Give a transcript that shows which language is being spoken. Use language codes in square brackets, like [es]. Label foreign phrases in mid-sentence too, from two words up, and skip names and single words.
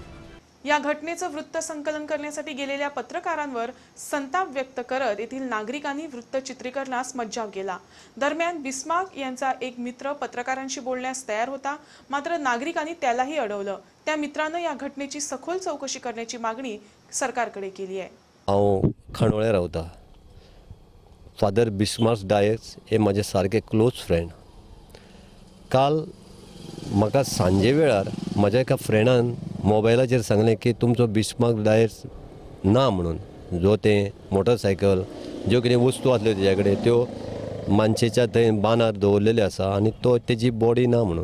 [mr] या घटनेचं वृत्त संकलन करण्यासाठी गेलेल्या पत्रकारांवर संताप व्यक्त करत येथील नागरिकांनी वृत्त चित्रीकरणास मज्जाव केला। दरम्यान बिस्मार्क यांचा एक मित्र पत्रकारांशी बोलण्यास तयार होता, मात्र नागरिकांनी त्यालाही अडवलं। त्या मित्रानं या घटनेची सखोल चौकशी करण्याची मागणी सरकारकडे केली आहे। [kok] हांव खांडोळे रावता। फादर बिस्मार्क डायस हे माझे सारके [en] close friend. [kok] काल म्हाका सांजे वेळार म्हज्या एका फ्रेंडान मोबायलाचेर सांगलें की तुमचो बिस्मार्क डायस ना म्हणून, जो ते मोटरसायकल, ज्यो कितें वस्तू आसल्यो तेजे कडेन त्यो मानशेच्या थंय बांदार दवरलेले आसा आनी तो तेजी बॉडी ना म्हणून।